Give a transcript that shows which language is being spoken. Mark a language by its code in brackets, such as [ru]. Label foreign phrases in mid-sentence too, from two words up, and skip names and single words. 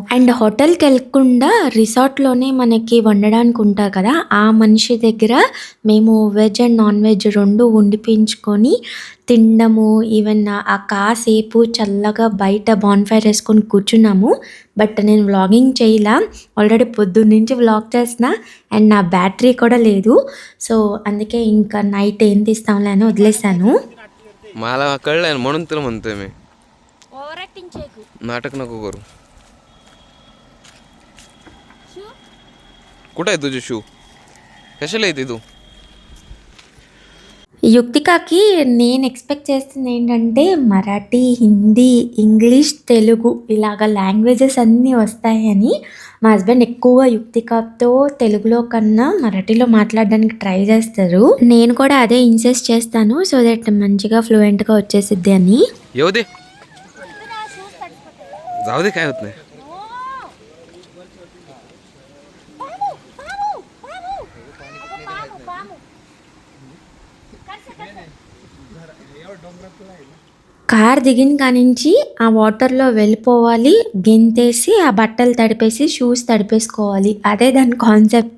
[te] అండ్ హోటల్‌కి వెళ్ళకుండా రిసార్ట్‌లోనే మనకి వండడానికి ఉంటారు కదా, ఆ మనిషి దగ్గర మేము [en] veg and non veg [te] 2 వండిపించుకొని తినడము. ఈవెన్ ఆ కాసేపు చల్లగా బయట బాన్‌ఫైర్ వేసుకొని కూర్చున్నాము. బట్ నేను వ్లాగింగ్ చేయలా. ఆల్రెడీ పొద్దున్నుంచి వ్లాగ్ చేస్తున్నా అండ్ నా బ్యాటరీ కూడా లేదు. సో అందుకే ఇంకా నైట్ ఏం తీస్తాంలే అని वदलेसानु. [mr] मला कळलं म्हणून तुला म्हणतोय मी. नाटक नको करू. कुठे आहे तुझे शू? कशाला येते तू? [te] యుక్తికకి నేను ఎక్స్పెక్ట్ చేస్తుంది ఏంటంటే మరాఠీ, హిందీ, ఇంగ్లీష్, తెలుగు ఇలాగ లాంగ్వేజెస్ అన్నీ వస్తాయని. మా హస్బెండ్ ఎక్కువగా యుక్తికతో తెలుగులో కన్నా మరాఠీలో మాట్లాడడానికి ట్రై చేస్తారు. నేను కూడా అదే ఇన్సిస్ట్ చేస్తాను [en] so that [te] మంచిగా ఫ్లూయెంట్గా వచ్చేసిద్ది అని. [mr] येऊ दे जाऊ दे काय होत नाही. [te] కార్ దిగిన కానించి ఆ వాటర్లో వెళ్ళిపోవాలి, గెంతేసి ఆ బట్టలు తడిపేసి షూస్ తడిపేసుకోవాలి, అదే దాని కాన్సెప్ట్.